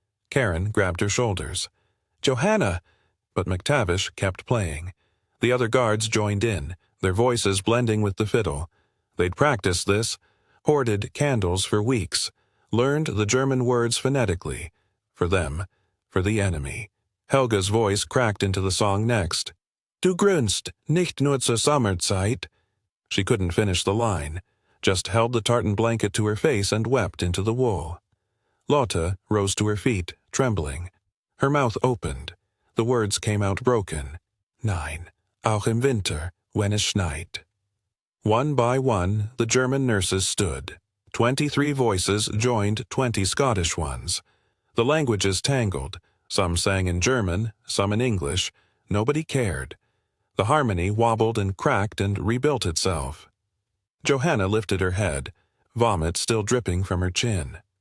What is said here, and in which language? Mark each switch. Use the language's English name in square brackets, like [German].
[English] Karen grabbed her shoulders. "Johanna!" But McTavish kept playing. The other guards joined in, their voices blending with the fiddle. They'd practiced this, hoarded candles for weeks, learned the German words phonetically. For them, for the enemy. Helga's voice cracked into the song next. [German] "Du grünst, nicht nur zur Sommerzeit." [English] She couldn't finish the line, just held the tartan blanket to her face and wept into the wool. Lotta rose to her feet, trembling. Her mouth opened. The words came out broken. [German] Nein, auch im Winter, wenn es schneit. [English] One by one, the German nurses stood. 23 voices joined 20 Scottish ones. The languages tangled. Some sang in German, some in English. Nobody cared. The harmony wobbled and cracked and rebuilt itself. Johanna lifted her head, vomit still dripping from her chin.